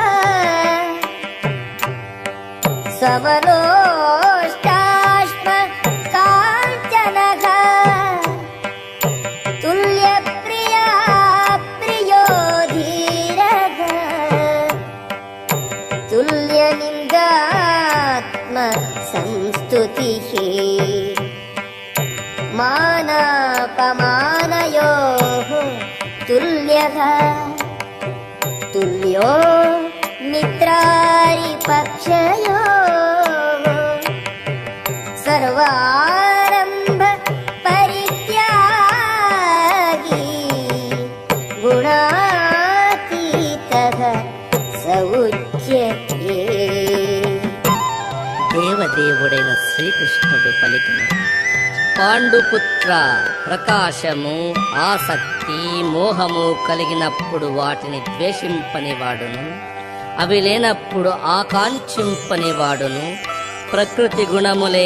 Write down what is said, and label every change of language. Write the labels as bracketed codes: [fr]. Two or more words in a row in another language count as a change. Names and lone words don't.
[sa] సమలోష్టాశ్మ కాంచనః తుల్యప్రియా ప్రియో ధీరః తుల్యనిందాత్మ సంస్థ मानापमानयोः तुल्यः तुल्यो मित्रारिपक्षयोः सर्वारम्भ परित्यागी गुणातीतः स उच्यते. [te] దేవదేవుడైన శ్రీకృష్ణుడు పలికిన పాండుపుత్ర, ప్రకాశము, ఆసక్తి, మోహము కలిగినప్పుడు వాటిని ద్వేషింపనివాడును, అవి లేనప్పుడు ఆకాంక్షింపనివాడును, ప్రకృతి గుణములే